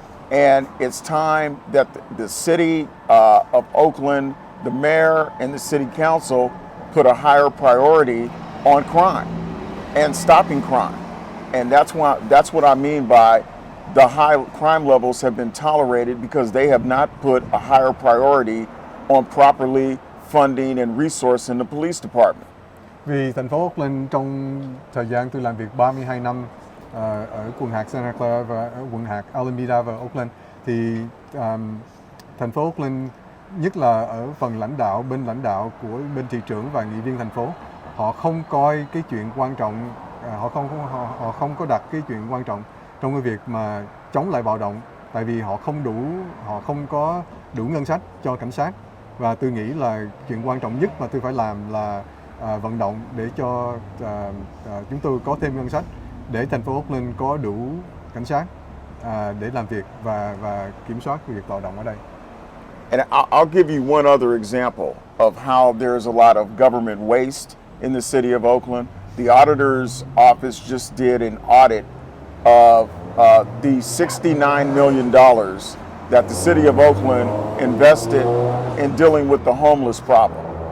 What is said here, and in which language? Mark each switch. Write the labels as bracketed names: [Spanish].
[English] And it's time that the city of Oakland, the mayor and the city council put a higher priority on crime and stopping crime. And that's what I mean by the high crime levels have been tolerated because they have not put a higher priority on properly funding and resourcing the police department. [Vietnamese] Vì thành phố Oakland trong thời gian tôi làm việc 32 năm ở quận hạt Santa Clara và ở quận hạt Alameda và Oakland thì thành phố Oakland, nhất là ở phần bên lãnh đạo của bên thị trưởng và nghị viên thành phố, họ không coi cái chuyện quan trọng, họ không có đặt cái chuyện quan trọng trong cái việc mà chống lại bạo động, tại vì họ không có đủ ngân sách cho cảnh sát. Và tôi nghĩ là chuyện quan trọng nhất mà tôi phải làm là vận động để cho chúng tôi có thêm ngân sách để thành phố Oakland có đủ cảnh sát để làm việc và kiểm soát việc bạo động ở đây. [English] And I'll give you one other example of how there's a lot of government waste in the city of Oakland. The auditor's office just did an audit of the $69 million that the city of Oakland invested in dealing with the homeless problem.